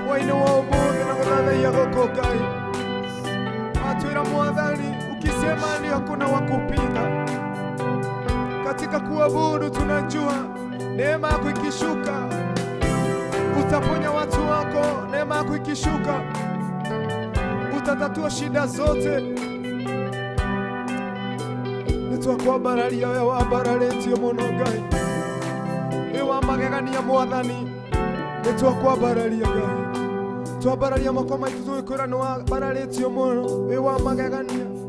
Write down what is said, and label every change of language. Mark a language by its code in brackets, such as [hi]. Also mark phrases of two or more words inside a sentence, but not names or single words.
[ki] mũthenya-inĩ wa ũmũthĩ na gũthathaiya gũkũ Ngai. Atwĩra Mwathani, [sw] ukisema ni hakuna wa kupinga. Katika kuabudu tunajua neema yako ikishuka utaponya watu wako, neema yako ikishuka utatatua shida zote. [ki] Nitwakwambararia we wambararitio muno Ngai, we wa magegania Mwathani, nitwakwambararia Ngai, twambararia moko maitu tũgĩkwĩra nĩ wambararitio muno, we wa magegania,